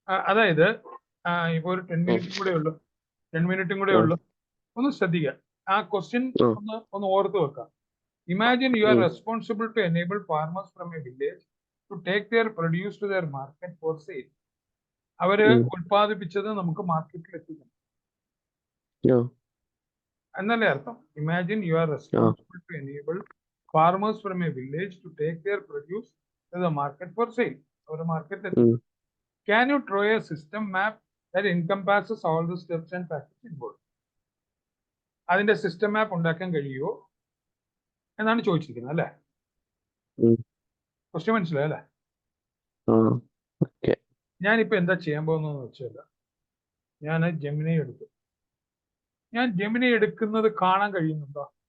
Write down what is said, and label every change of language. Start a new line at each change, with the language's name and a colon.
Malayalam: അതായത് ഇപ്പൊ ഒരു 10 മിനിറ്റും കൂടെ ഉള്ളു, 10 മിനിറ്റും കൂടെ ഉള്ളു. ഒന്ന് ശ്രദ്ധിക്കുക, ആ ക്വസ്റ്റ്യൻ ഒന്ന് ഓർത്ത് വെക്കാം.
English: Imagine you are responsible to enable farmers from a village to take their produce to their market for sale.
Malayalam: അവര് ഉൽപ്പാദിപ്പിച്ചത് നമുക്ക് മാർക്കറ്റിൽ എത്തിക്കണം എന്നല്ലേ അർത്ഥം?
English: Imagine you are responsible to enable farmers from a village to take their produce to the market for sale.
Malayalam: അവര് മാർക്കറ്റിൽ എത്തിക്കണം.
English: Can you draw a system map that encompasses all the steps and factors involved?
Malayalam: അതിന്റെ system മാപ്പ് ഉണ്ടാക്കാൻ കഴിയുമോ എന്നാണ് ചോദിച്ചിരിക്കുന്നത് അല്ലേ? Question മനസ്സിലായല്ലേ? ഞാനിപ്പോ എന്താ ചെയ്യാൻ പോകുന്നതെന്ന് വെച്ചാൽ, ഞാൻ ജെമിനി എടുത്തു. ഞാൻ ജെമിനി എടുക്കുന്നത് കാണാൻ കഴിയുന്നുണ്ടോ?